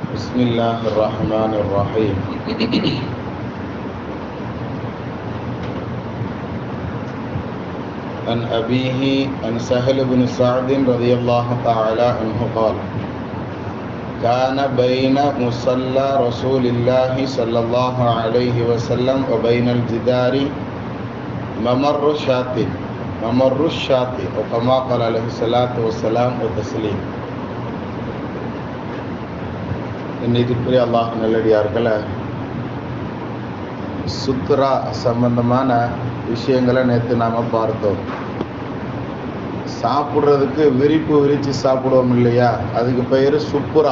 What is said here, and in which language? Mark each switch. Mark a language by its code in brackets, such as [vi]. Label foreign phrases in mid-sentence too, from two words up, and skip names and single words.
[ar] بسم الله الرحمن الرحيم عن أبيه عن سهل بن سعد رضي الله تعالى عنه قال كان بين مصلى رسول الله صلى الله عليه وسلم وبين الجدار ممر الشاة وكما قال عليه الصلاة والسلام وتسليم. [ta] இன்னைக்குரிய அல்லாஹ் நல்லடியார்களே, சுத்ரா சம்பந்தமான விஷயங்களை நேற்று நாம் பார்த்தோம். சாப்பிட்றதுக்கு விரிப்பு விரித்து சாப்பிடுவோம் இல்லையா, அதுக்கு பெயர் சுப்புரா.